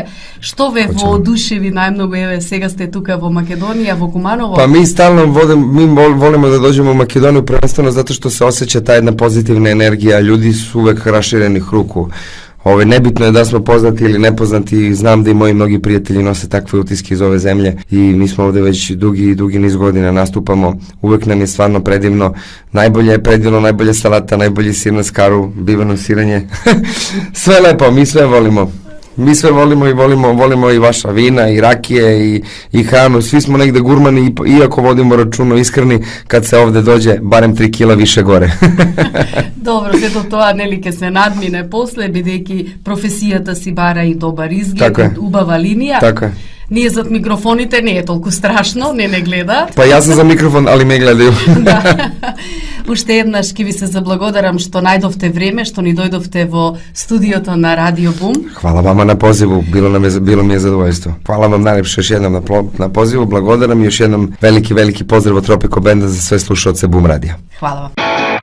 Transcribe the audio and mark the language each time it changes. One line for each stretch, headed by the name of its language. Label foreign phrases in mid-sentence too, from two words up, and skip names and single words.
Macedonian: Што ве воодушеви најмногу, еве, сега сте тука во Македонија, во Куманово?
Serbian: Pa mi stalno volimo da dođemo u Makedoniju prvenstveno zato što se osjeća ta jedna pozitivna energija, ljudi su uvek raširenih ruku. Nebitno je da smo poznati ili nepoznati, znam da i moji mnogi prijatelji nose takve utiske iz ove zemlje i mi smo ovde već dugi niz godina nastupamo, uvek nam je stvarno predivno, najbolje je predivno, najbolje salata, najbolji sir na skaru, bivano siranje, sve lepo, mi sve volimo. Mi sve volimo i volimo i vaša vina i rakije i hranu, svi smo negde gurmani iako vodimo računo iskreni kad se ovde dođe barem 3 kila više gore.
Macedonian: Добро, сето тоа нели ќе се надмине после, бидејќи професијата си бара и добар изглед, и убава линија. Така е. Ние зад микрофоните не е толку страшно, не гледаат. Па јас сум за микрофон,
Serbian: али ме гледају.
Macedonian: Да. Уште еднаш ќе ви се заблагодарам што најдовте време, што ни дојдовте во студиото на Радио Бум.
Serbian: Хвала вама на позиву, било ми е задоволство. Хвала вам најлепше još jednom na pozivu, blagodaram i još jednom veliki pozdrav od Tropiko Benda za sve slušaoce Bum Radija. Hvala vam.